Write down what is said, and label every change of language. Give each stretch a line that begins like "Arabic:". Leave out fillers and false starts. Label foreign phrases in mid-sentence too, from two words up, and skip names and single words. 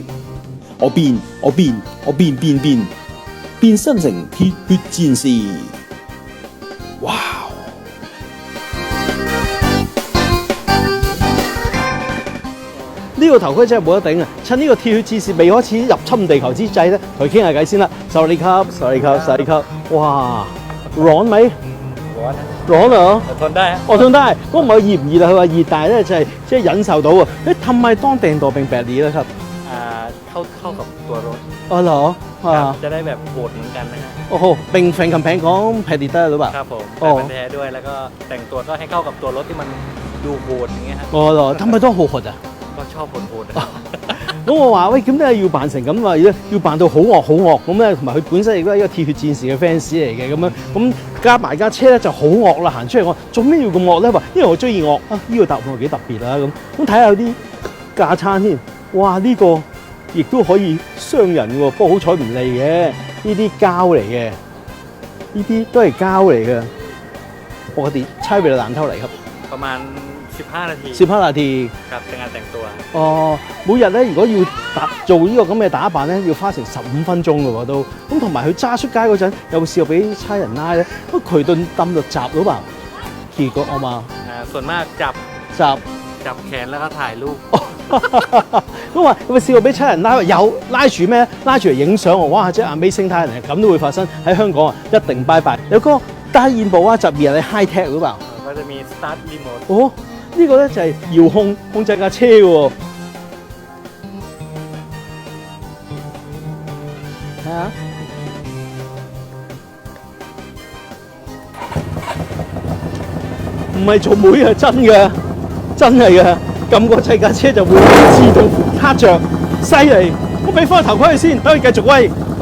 Cantonese: 我變身成鐵血戰士。哇！呢個頭盔真係冇得頂啊！趁呢個鐵血戰士未開始入侵地球之際咧，同佢傾下偈先啦。
English: Sorry cup，
Cantonese: 哇，
Thai: ร้อนไหมร้อนเหรอทนได้ทนได้ก็
Cantonese: 唔係熱唔熱啊？佢話熱，但係咧就係即係忍受到啊！
Thai: ทำไมต้องแต่งตัวเป็นแบบนี้ล่ะครับ เข้ากับตัวรถ อ๋อเหรอ จะได้แบบโหดเหมือนกันนะฮะ โอ้โหเป็นแฟนคำแพงของแพดดิเตอร์หรือเปล่า ครับผมเป็นแท้ด้วยแล้วก็แต่งตัวก็ให้เข้ากับตัวรถที่มันดูโหดอย่างเงี้ยฮะ อ๋อเหรอทำไมต้องโหดอ่ะ ก็ชอบโหด
Cantonese: 咁我話喂，咁你要扮成咁啊，要扮到好惡咁咧，同埋佢本身亦都係一個鐵血戰士嘅 fans 嚟嘅咁樣，咁加埋架車咧就好惡啦，行出嚟我做咩要咁惡咧？話因為我中意惡啊，呢個答案幾特別啊咁睇下有啲架撐先，哇呢個亦都可以傷人喎，不過好彩唔利嘅，呢啲膠嚟嘅，呢啲都係膠嚟嘅，
Thai: ปกติใช้เวลานานเท่าไหร่ครับ ประมาณ15 นาที 15 นาที ครับในการแต่งตัว
Cantonese: 每日咧如果要做呢個咁嘅打扮咧，要花成15分鐘嘅喎都。咁同埋佢揸出街嗰陣，有冇試過俾差人拉咧？
Thai: ก็佢โดนตำรวจจับหรือเปล่าขี่รถออกมา ส่วนมากจับแขนแล้วก็ถ่ายรูป
Cantonese: 咁話有冇試過俾差人拉？有拉住咩？拉住嚟影相喎！哇！即係 Amazing Thailand 咁都會發生喺香港啊！一定拜拜。有個大現部啊，就
Thai: มีอะไร
English: high tech
Thai: หรือเปล่า
Cantonese: ก็จะมี
English: start remote
Cantonese: 哦，呢個咧就係遙控制架車嘅喎。睇下，唔係做妹啊，真嘅，真係嘅，撳個掣架車就會自動撻着，犀利！我俾翻個頭盔佢先，等佢繼續威。